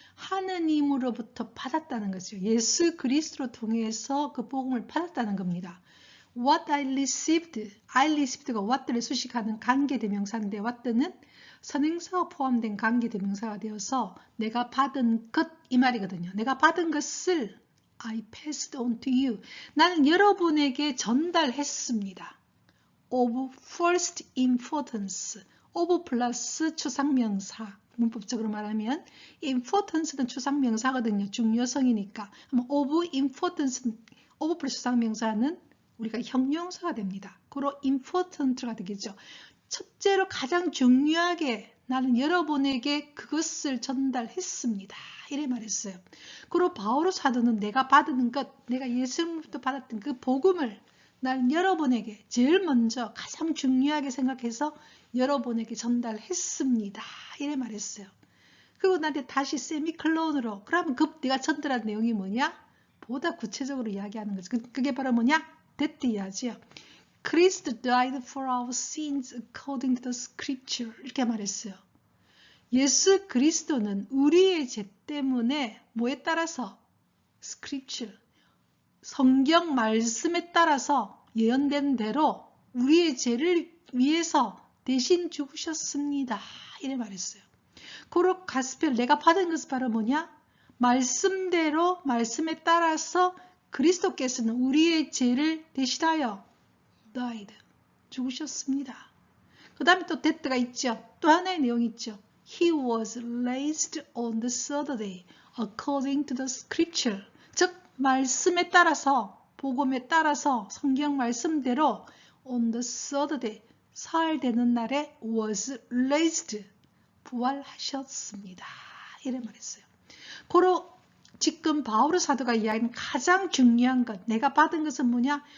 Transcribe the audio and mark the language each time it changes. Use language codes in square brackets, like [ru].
[ko] 하느님으로부터 받았다는 거죠. 예수 그리스도로 통해서 그 복음을 받았다는 겁니다. [en] What I received [ko] 가 what를 수식하는 관계대명사인데 what는 선행사가 포함된 관계대명사가 되어서 내가 받은 것 이 말이거든요. 내가 받은 것을 [en] I passed on to you. [ko] 나는 여러분에게 전달했습니다. [en] Of first importance. of [ko] 플러스 추상명사. 문법적으로 말하면 importance는 추상명사거든요. 중요성이니까. of importance는 of 플러스 추상명사는 우리가 형용사가 됩니다. 그로 important가 되겠죠. 첫째로 가장 중요하게 나는 여러분에게 그것을 전달했습니다. 이래 말했어요. 그리고 바오로 사도는 내가 받은 것, 내가 예수님부터 받았던 그 복음을 나는 여러분에게 제일 먼저 가장 중요하게 생각해서 여러분에게 전달했습니다. 이래 말했어요. 그리고 나한테 다시 세미클론으로 그러면 그 내가 전달한 내용이 뭐냐? 보다 구체적으로 이야기하는 거죠. 그게 바로 뭐냐? that 이야기죠. [en] Christ died for our sins according to the scripture. [ko] 이렇게 말했어요. 예수 그리스도는 우리의 죄 때문에 뭐에 따라서? [en] scripture. [ko] 성경 말씀에 따라서 예언된 대로 우리의 죄를 위해서 대신 죽으셨습니다. 이래 말했어요. 그리고 가스펠 내가 받은 것은 바로 뭐냐? 말씀대로 말씀에 따라서 그리스도께서는 우리의 죄를 대신하여 died, 죽으셨습니다. 그 다음에 또 that가 있죠. 또 하나의 내용이 있죠. [en] He was raised on the third day according to the scripture. [ko] 즉 말씀에 따라서 복음에 따라서 성경 말씀대로 [en] on the third day [ko] 사흘 되는 날에 [en] was raised [ko] 부활하셨습니다. 이래 말했어요. 고로 지금 바오로 사도가 이야기하는 가장 중요한 것, 내가 받은 것은 뭐냐?